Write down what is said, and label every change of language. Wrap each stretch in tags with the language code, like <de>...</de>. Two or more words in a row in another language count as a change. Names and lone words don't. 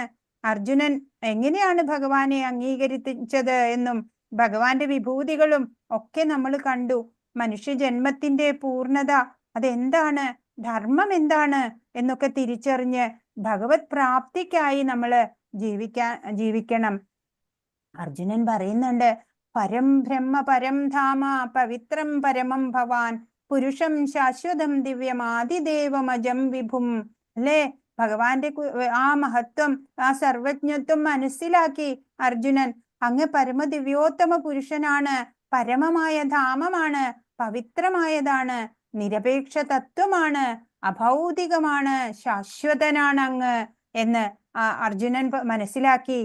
<ml>അർജുനൻ എങ്ങനെയാണ് ഭഗവാനെ അംഗീകരിച്ചത് എന്നും ഭഗവാന്റെ വിഭൂതികളും ഒക്കെ നമ്മൾ കണ്ടു. മനുഷ്യജന്മത്തിന്റെ പൂർണ്ണത അതെന്താണ്, ധർമ്മം എന്നൊക്കെ തിരിച്ചറിഞ്ഞ് ഭഗവത് പ്രാപ്തിക്കായി നമ്മള് ജീവിക്കണം. അർജുനൻ പറയുന്നുണ്ട്,</ml> <sa>പരം ബ്രഹ്മ പരം ധാമ പവിത്രം പരമം ഭവാൻ പുരുഷം ശാശ്വതം ദിവ്യം ആദിദേവമജം വിഭും.</sa> <ml>അല്ലേ, ഭഗവാന്റെ ആ മഹത്വം, ആ സർവജ്ഞത്വം മനസ്സിലാക്കി അർജുനൻ, അങ്ങ് പരമദിവ്യോത്തമ പുരുഷനാണ്, പരമമായ ധാമമാണ്, പവിത്രമായതാണ്, നിരപേക്ഷ തത്വമാണ്, അഭൗതികമാണ്, ശാശ്വതനാണ് അങ്ങ് എന്ന് അർജുനൻ മനസ്സിലാക്കി.</ml>